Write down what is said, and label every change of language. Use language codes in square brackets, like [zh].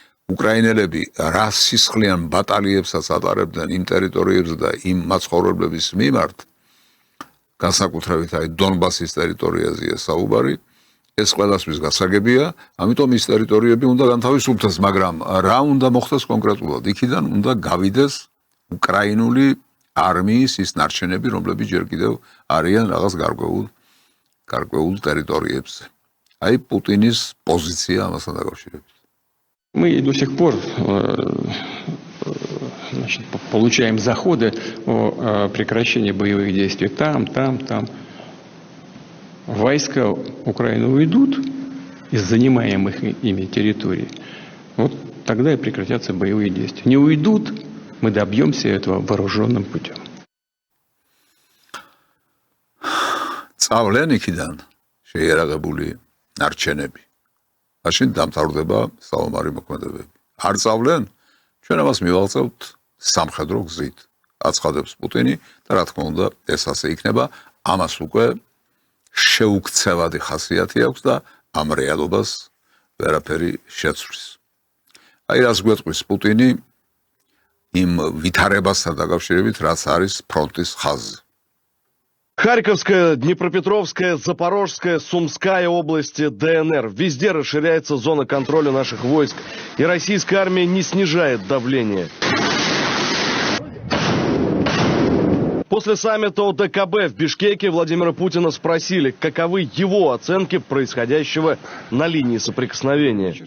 [ka] უკრაინელები რა სისხლიან ბატალიებსაც ატარებდნენ იმ ტერიტორიებზე და იმ მაცხოვრებლების მიმართ, განსაკუთრებით აი დონბასის ტერიტორიაზეა საუბარი, ეს ყველასთვის გასაგებია, ამიტომ ის ტერიტორიები უნდა განთავისუფლდეს, მაგრამ რა უნდა მოხდეს კონკრეტულად? იქიდან უნდა გავიდეს უკრაინული არმიის ის ნარჩენები, რომლებიც ჯერ კიდევ არიან რაღაც გარკვეულ ტერიტორიებზე. აი პუტინის პოზიცია ამასთან დაკავშირებით. [ru] Мы до сих пор получаем заходы о прекращении боевых действий там. Войска Украины уйдут из занимаемых ими территорий, вот тогда и прекратятся боевые действия. Не уйдут, мы добьемся этого вооруженным путем. [ka] წავლენ იქიდან შეიარაღებული ნარჩენები. მაშინ დამთავრდება საომარი მოქმედებები. არ წავლენ, ჩვენ ამას მივაღწევთ სამხედრო გზით. აცხადებს პუტინი და რა თქმა უნდა, ეს ასე იქნება, ამას უკვე შეუქცევადი ხასიათი აქვს და ამ რეალობას ვერაფერი შეცვლის. აი რას გვეტყვის პუტინი იმ ვითარებასთან დაკავშირებით, რაც არის ფრონტის ხაზი. [ru] Харьковская, Днепропетровская, Запорожская, Сумская области ДНР. Везде расширяется зона контроля наших войск, и российская армия не снижает давление. После саммита ОДКБ в Бишкеке Владимира Путина спросили, каковы его оценки происходящего на линии соприкосновения.